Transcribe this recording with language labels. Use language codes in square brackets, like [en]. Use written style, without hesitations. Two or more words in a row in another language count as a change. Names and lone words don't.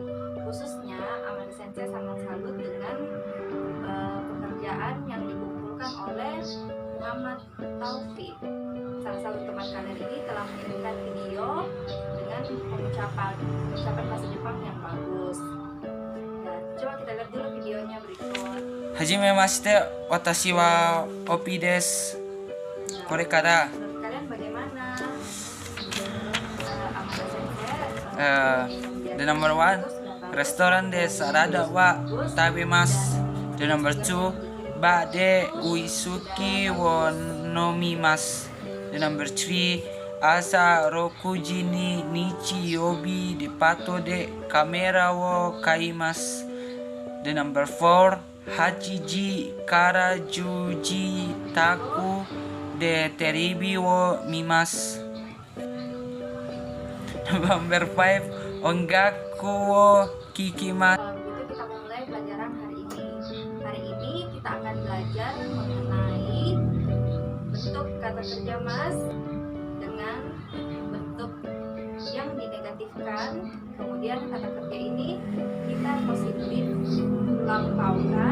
[id] Khususnya Amanda Sensei sangat salut dengan pekerjaan yang dikumpulkan oleh Muhammad Taufik. Salah satu teman kalian ini telah mengirimkan video dengan pengucapan bahasa Jepang yang bagus. Dan coba kita lihat dulu videonya berikut. [ja] はじめまして、私はオピです. これから [id] Menurut kalian bagaimana? Amanda Sensei [en] the number one [ja] レストランでサラダは食べます. [en] The number two [ja] バーでウイスキーを飲みます. [en] The number three [ja] 朝6時に日曜日でパトでカメラを買います. [en] The number 4 [ja] 8時から10時宅でテレビを見ます. Number 5 音楽を聞きます. [id] Kalau begitu kita mulai pelajaran hari ini. Hari ini kita akan belajar mengenai bentuk kata kerja mas dengan bentuk yang dinegatifkan. Kemudian kata kerja ini kita positif lampaukan.